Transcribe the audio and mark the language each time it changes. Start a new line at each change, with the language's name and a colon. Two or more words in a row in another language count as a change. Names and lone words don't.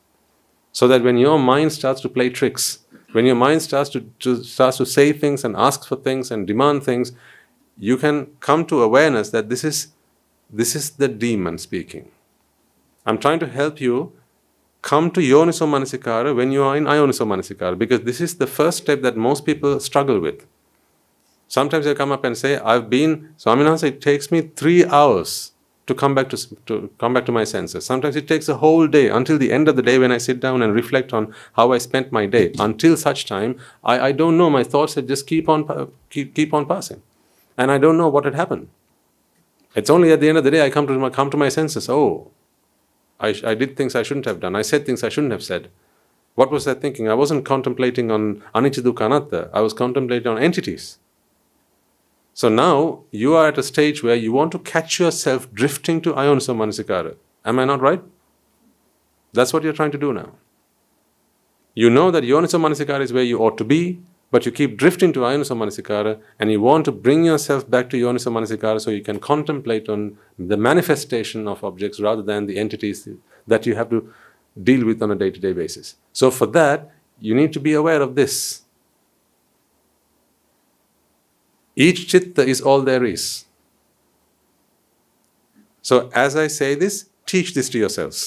English: So that when your mind starts to play tricks, when your mind starts to say things and ask for things and demand things, you can come to awareness that this is the demon speaking. I'm trying to help you come to
Pali: yoniso manasikara
English: when you are in
Pali: ayoniso manasikara,
English: because this is the first step that most people struggle with. Sometimes they come up and say, Swaminathan, it takes me 3 hours to come back to my senses. Sometimes it takes a whole day, until the end of the day when I sit down and reflect on how I spent my day. Until such time, I don't know, my thoughts just keep on passing. And I don't know what had happened. It's only at the end of the day I come to my senses. Oh, I did things I shouldn't have done. I said things I shouldn't have said. What was I thinking? I wasn't contemplating on
Pali: anicca dukkha anatta.
English: I was contemplating on entities. So now you are at a stage where you want to catch yourself drifting to
Pali: ayoniso manasikara.
English: Am I not right? That's what you're trying to do now. You know that
Pali: yoniso manasikara
English: is where you ought to be, but you keep drifting to
Pali: ayoniso manasikara,
English: and you want to bring yourself back to
Pali: yoniso manasikara
English: so you can contemplate on the manifestation of objects rather than the entities that you have to deal with on a day-to-day basis. So for that, you need to be aware of this. Each chitta is all there is. So as I say this, teach this to yourselves.